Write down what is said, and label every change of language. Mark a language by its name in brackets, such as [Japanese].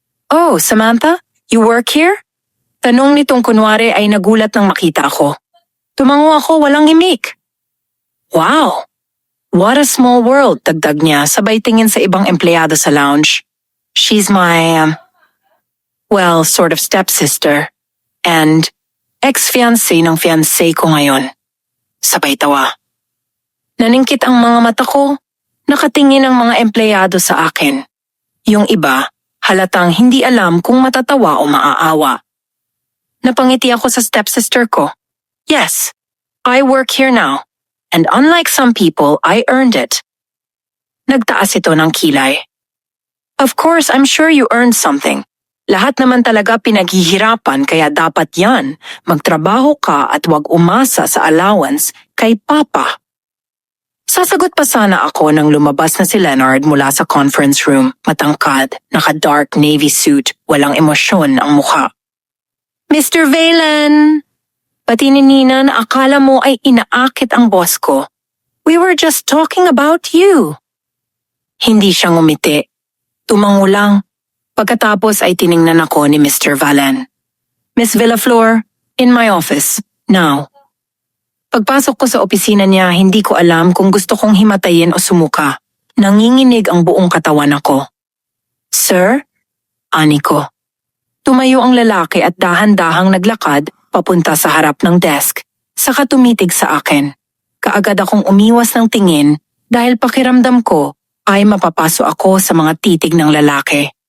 [English] Oh, Samantha, you work here? [Filipino] Tanong nitong kunwari ay nagulat nang makita ako. Tumango ako walang himik. [English] Wow, what a small world, [Filipino] dagdag niya sabay tingin sa ibang empleyado sa lounge. [English] She's my, sort of stepsister. [Filipino] And ex-fiancé ng fiancé ko ngayon. Sabay tawa. Naningkit ang mga mata ko. Nakatingin ang mga empleyado sa akin. Yung iba, halatang hindi alam kung matatawa o maaawa. Napangiti ako sa stepsister ko. [English] Yes, I work here now. And unlike some people, I earned it. [Filipino] Nagtaas ito ng kilay. [English] Of course, I'm sure you earned something. [Filipino] Lahat naman talaga pinaghihirapan kaya dapat yan. Magtrabaho ka at wag umasa sa allowance kay Papa. Sasagot pa sana ako nang lumabas na si Leonard mula sa conference room, matangkad, naka-dark navy suit, walang emosyon ang mukha. Mr. Valen! Pati ni Nina na akala mo ay inaakit ang boss ko. [English] We were just talking about you. [Filipino] Hindi siya ngumiti. Tumango lang. Pagkatapos ay tiningnan ako ni Mr. Valen. [English] Miss Villaflor, in my office, now. [Filipino] Pagpasok ko sa opisina niya, hindi ko alam kung gusto kong himatayin o sumuka. Nanginginig ang buong katawan ako. Sir? Ani ko. Tumayo ang lalaki at dahan-dahang naglakad papunta sa harap ng desk, saka tumitig sa akin. Kaagad akong umiwas ng tingin dahil pakiramdam ko ay mapapaso ako sa mga titig ng lalaki.